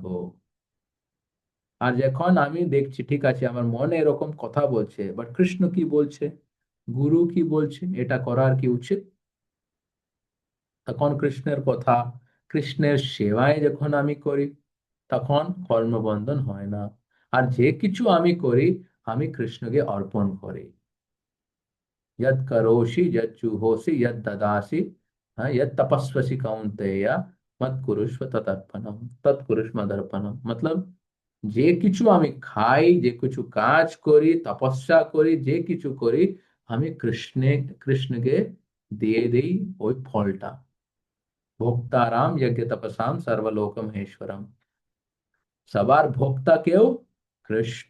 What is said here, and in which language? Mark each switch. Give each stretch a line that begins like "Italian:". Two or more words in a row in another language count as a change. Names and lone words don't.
Bangla: আর যখন আমি দেখছি ঠিক আছে আমার মনে এরকম কথা বলছে, বাট কৃষ্ণ কি বলছে, গুরু কি বলছে, এটা করার কি উচিত, তখন কৃষ্ণের কথা, কৃষ্ণের সেবায় যখন আমি করি, তখন কর্মবন্ধন হয় না। আর যে কিছু আমি করি, আমি কৃষ্ণকে অর্পণ করি।
Sanskrit: यत् करोषि यत् जुहोषि यत् ददासि, हाँ, यत् तपस्वसि कौन्तेय मत कुरुष्व तदर्पणम, तत्कुरुष्व मदर्पणम।
Bangla: मतलब যে কিছু আমি খাই, যে কিছু কাজ করি, তপস্যা করি, যে কিছু করি, আমি কৃষ্ণকে দিয়ে দেই ওই ফলটা।
Sanskrit: ভোক্তারাম যজ্ঞ তপসাম সর্বলোক মহেশ্বরম।
Bangla: সবার ভোক্তা কেউ? কৃষ্ণ।